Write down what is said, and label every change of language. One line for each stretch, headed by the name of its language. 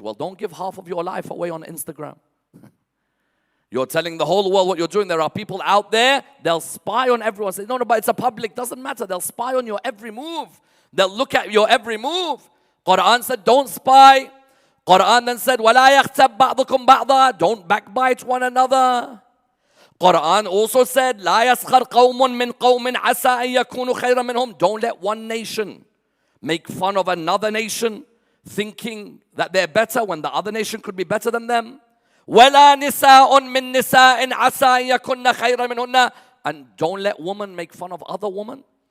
English: Well, don't give half of your life away on Instagram. You're telling the whole world what you're doing. There are people out there, they'll spy on everyone. Say, no, but it's a public. Doesn't matter. They'll spy on your every move. They'll look at your every move. Quran said, don't spy. Quran then said,
Arabic: وَلَا يَغْتَبْ بَعْضُكُمْ بَعْضًا,
English: don't backbite one another. Quran also said,
Arabic: لَا يَسْخَرْ قَوْمٌ مِّن قَوْمٍ عَسَىٰ أَن يَكُونُوا خَيْرًا مِّنْهُمْ.
English: Don't let one nation make fun of another nation, thinking that they're better when the other nation could be better than them.
Arabic: وَلَا نِسَاءٌ مِّن نِسَاءٍ عَسَىٰ أَن يَكُنَّ خَيْرًا مِّنْهُنَّ.
English: And don't let women make fun of other women.